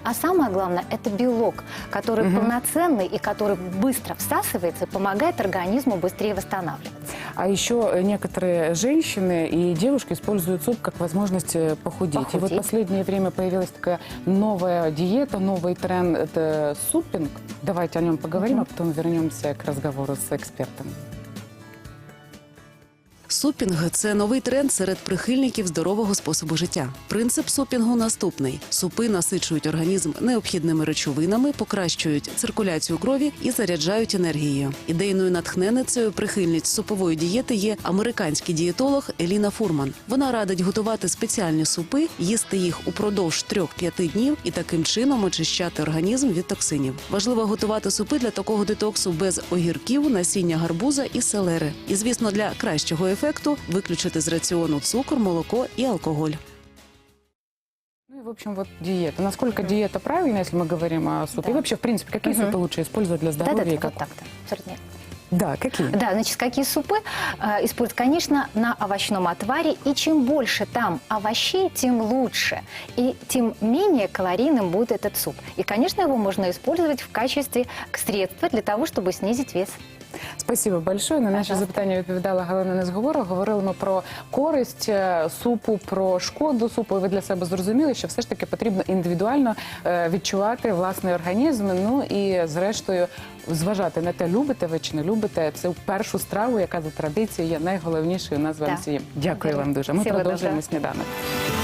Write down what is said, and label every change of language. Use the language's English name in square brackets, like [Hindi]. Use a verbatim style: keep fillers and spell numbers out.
[Russian] А самое главное, это белок, который угу. полноценный и который быстро всасывается и помогает организму быстрее восстанавливаться. А еще некоторые женщины и девушки используют суп как возможность похудеть. похудеть. И вот в последнее время появилась такая новая диета, новый тренд – это суппинг. Давайте о нем поговорим, угу. а потом вернемся к разговору с экспертом. [Ukrainian] Супінг – це новий тренд серед прихильників здорового способу життя. Принцип супінгу наступний. Супи насичують організм необхідними речовинами, покращують циркуляцію крові і заряджають енергією. Ідейною натхненницею прихильниць супової дієти є американський дієтолог Еліна Фурман. Вона радить готувати спеціальні супи, їсти їх упродовж трьох-п'яти днів і таким чином очищати організм від токсинів. Важливо готувати супи для такого детоксу без огірків, насіння гарбуза і селери. І, звісно, для кращого ефекту виключити з раціону цукор, молоко и алкоголь. [Russian] Ну и, в общем, вот диета. Насколько mm-hmm. диета правильна, если мы говорим о супе? Да. И вообще, в принципе, какие mm-hmm. супы лучше использовать для здоровья? Да, и как... вот так-то. Абсолютно. Да, какие? Да, значит, какие супы э, используют? Конечно, на овощном отваре. И чем больше там овощей, тем лучше. И тем менее калорийным будет этот суп. И, конечно, его можно использовать в качестве средства для того, чтобы снизить вес. Спасибо большое. [Ukrainian] На наші запитання відповідала Галина Незговорова. Говорили ми про користь супу, про шкоду супу. І ви для себе зрозуміли, що все ж таки потрібно індивідуально відчувати власний організм. Ну і, зрештою, зважати на те, любите ви чи не любите. Це першу страву, яка за традицією є найголовнішою у нас в Росії. Дякую вам дуже. Ми продовжуємо сніданок.